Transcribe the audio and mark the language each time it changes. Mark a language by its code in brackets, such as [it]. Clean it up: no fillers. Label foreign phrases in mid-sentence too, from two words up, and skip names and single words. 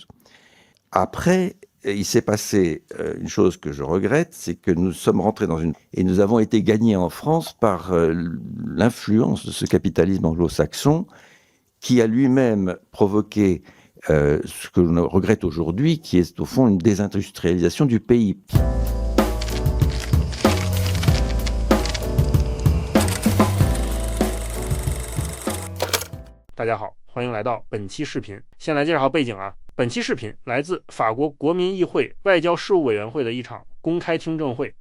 [fr] Après, il s'est passé une chose que je regrette, c'est que nous sommes rentrés dans une... Et nous avons été gagnés en France par l'influence de ce capitalisme anglo-saxon qui a lui-même provoqué ce que l'on regrette aujourd'hui, qui est au fond une désindustrialisation du pays. [zh] 大家好，欢迎来到本期视频。先来介绍背景啊，本期视频来自法国国民议会外交事务委员会的一场公开听证会。